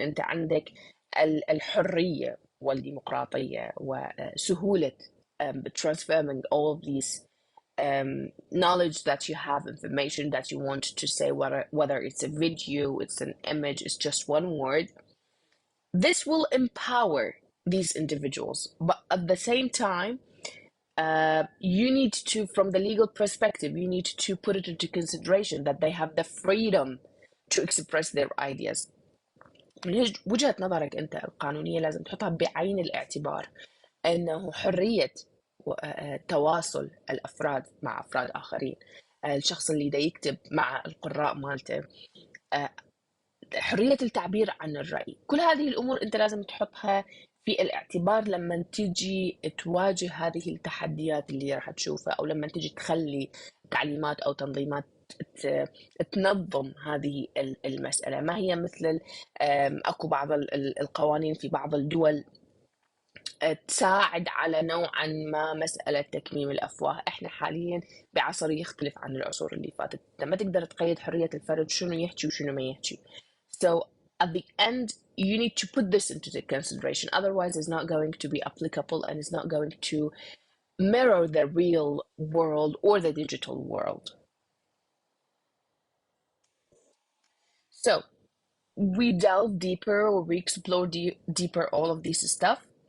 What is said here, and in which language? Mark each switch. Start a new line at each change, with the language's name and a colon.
Arabic: انت عندك الحرية والديمقراطية وسهولة
English: transferring all of these knowledge that you have, information that you want to say, whether it's a video, it's an image, it's just one word. This will empower these individuals, but at the same time, you need to, from the legal perspective, you need to put it into consideration that they have the freedom to express their ideas.
Arabic: من وجهة نظرك أنت القانونية لازم تحطها بعين الاعتبار أنه حرية تواصل الأفراد مع أفراد آخرين، الشخص اللي دا يكتب مع القراء مالته، حرية التعبير عن الرأي، كل هذه الأمور أنت لازم تحطها في الاعتبار لما تجي تواجه هذه التحديات اللي راح تشوفها، أو لما تجي تخلي تعليمات أو تنظيمات تنظم هذه المسألة. ما هي مثل أكو بعض القوانين في بعض الدول تساعد على نوعا ما مسألة تكميم الأفواه. إحنا حاليا بعصر يختلف عن العصور اللي فاتت، ما تقدر تقيد حرية الفرد شنو يحكي وشنو ما يحكي.
English: So at the end you need to put this into the consideration, otherwise it's not going to be applicable and it's not going to mirror the real world or the digital world. So we delve deeper, or we explore deeper all of this stuff.